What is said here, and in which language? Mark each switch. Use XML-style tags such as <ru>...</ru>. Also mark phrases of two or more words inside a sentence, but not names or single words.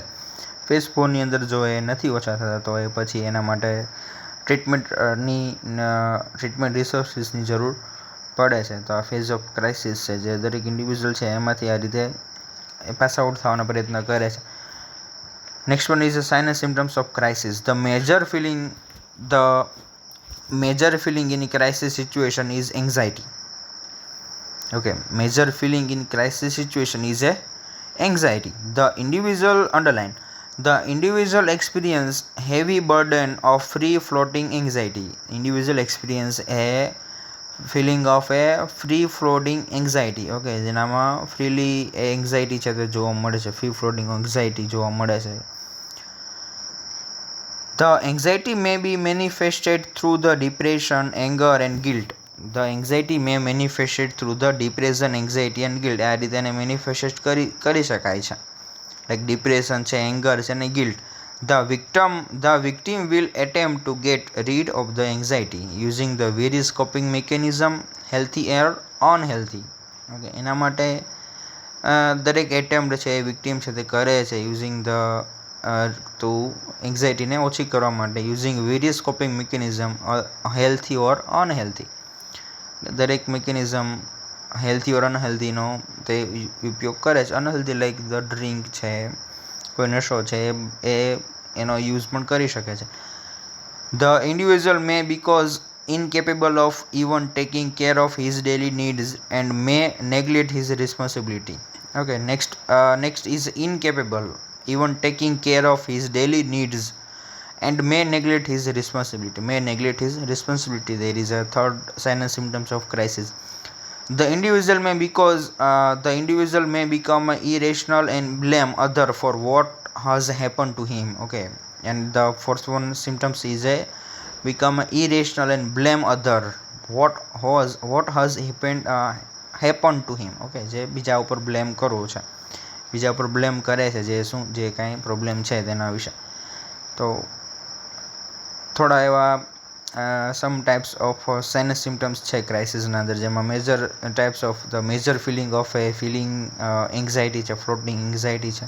<gu>ફેઝ 4ની અંદર જો એ નથી ઓછા થતા તો એ પછી એના માટે</gu> <en>treatment resourcesની</en> <gu>જરૂર પડે છે. તો આ</gu> <en>phase of crisis</en> <gu>છે જે દરેક ઇન્ડિવિજ્યુઅલ છે એમાંથી આ રીતે</gu> <en>pass out</en> <gu>થવાના પ્રયત્ન કરે છે.</gu> <en>Next one is sign and symptoms of crisis. The major feeling in crisis situation is anxiety. Okay, major feeling in crisis situation is a anxiety. The individual underline The individual experience heavy burden of free floating anxiety. Individual experience a feeling of a free floating anxiety.</en> <gu>ઓકે, જેનામાં</gu> <en>freely anxiety</en> <gu>છે તે જોવા મળે છે,</gu> <en>free floating anxiety</en> <gu>જોવા મળે છે.</gu> <en>The anxiety may be manifested through the depression, anger and guilt. The anxiety may manifested through the depression, anxiety and guilt.</en> <gu>આ રીતે એને મેનિફેસ્ટ કરી શકાય છે.</gu> <en>like depression</en> <gu>છે, એંગર છે અને ગિલ્ટ.</gu> <en>The victim will attempt to get rid of the anxiety using the various coping mechanism, healthy or unhealthy.</en> <gu>ઓકે, એના માટે દરેક એટેમ્પ્ટ છે એ વિક્ટિમ છે તે કરે છે</gu> <en>using the</en> <gu>તો એન્ઝાઇટીને ઓછી કરવા માટે</gu> <en>using various coping mechanism healthy or unhealthy.</en> <gu>દરેક</gu> <en>mechanism healthy or unhealthyનો</en> <gu>તે ઉપયોગ કરે છે.</gu> <en>unhealthy like the drink</en> <gu>છે, કોઈ નશો છે એ એનો યુઝ પણ કરી શકે છે.</gu> <en>The individual may because incapable of even taking care of his daily needs and may neglect his responsibility. Okay, next is incapable even taking care of his daily needs and may neglect his responsibility. There is a third sign and symptoms of crisis. The individual may become irrational and blame other for what has happened to him. Okay, and the fourth one symptoms is a become irrational and blame other what has happened to him.</en> <gu>Okay, જે બીજા ઉપર બ્લેમ કરવું છે, બીજા ઉપર બ્લેમ કરે છે જે કાંઈ પ્રોબ્લેમ છે તેના વિશે. તો થોડા એવા</gu> <en>some types of sign symptoms</en> <gu>છે ક્રાઇસિસના અંદર, જેમાં</gu> <en>major types of the major feeling of a feeling anxiety</en> <gu>છે,</gu> <en>floating anxiety</en> <gu>છે.</gu>